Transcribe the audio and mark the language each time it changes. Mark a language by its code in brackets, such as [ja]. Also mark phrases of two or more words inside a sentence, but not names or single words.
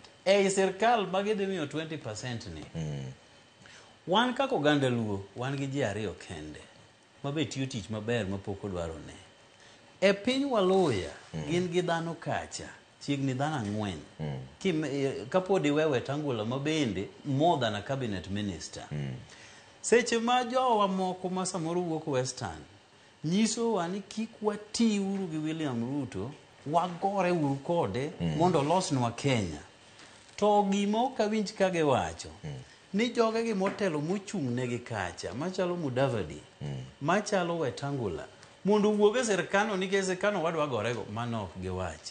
[luo] sirkal magidhi miyo 20% ni. Wan kaka oganda Luo, wan gi ji ariyo kende mabe tiyo tich maber mapok odwaro ne. E piny Waluya gin gi dhano kacha chiegni dhano 4 kapod iwe Wetangula mabende [en] more than a cabinet minister. [luo] Seche ma jowa moko ma samoro wuok Western nyiso wa ni kik wati uru gi William Ruto, wagore uru kode mondo losnwa Kenya. To gima ok awinj kage wacho ni joge gi motelo mochung' negi kacha machalo Mudavadi, machalo Wetangula, mondo wuoge sirkano nikech sirkano wadwa gorego, mano ok giwachi.